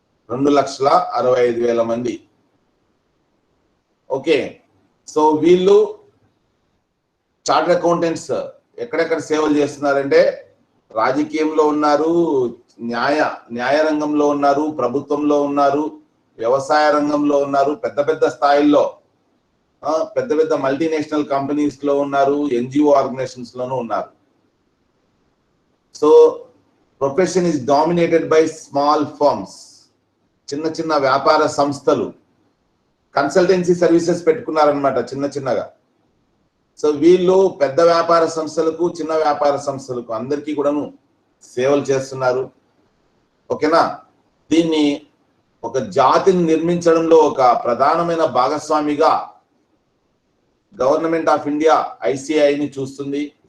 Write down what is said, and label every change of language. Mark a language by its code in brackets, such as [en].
[te] 2,65,000 మంది. Okay, so వీళ్ళు chartered accountants ఎక్కడెక్కడ సేవలు చేస్తున్నారంటే రాజకీయంలో ఉన్నారు, న్యాయ రంగంలో ఉన్నారు, ప్రభుత్వంలో ఉన్నారు, వ్యవసాయ రంగంలో ఉన్నారు, పెద్ద స్థాయిల్లో పెద్ద మల్టీనేషనల్ కంపెనీస్ లో ఉన్నారు, NGO ఆర్గనైజేషన్స్ లోనూ ఉన్నారు. [en] So profession is dominated by small firms. [te] చిన్న చిన్న వ్యాపార సంస్థలు కన్సల్టెన్సీ సర్వీసెస్ పెట్టుకున్నారనమాట చిన్నగా. సో వీళ్ళు పెద్ద వ్యాపార సంస్థలకు చిన్న వ్యాపార సంస్థలకు అందరికీ కూడాను సేవలు చేస్తున్నారు. ఓకేనా? దీన్ని ఒక జాతిని నిర్మించడంలో ఒక ప్రధానమైన భాగస్వామిగా గవర్నమెంట్ ఆఫ్ ఇండియా ఐసిఐని చూస్తుంది.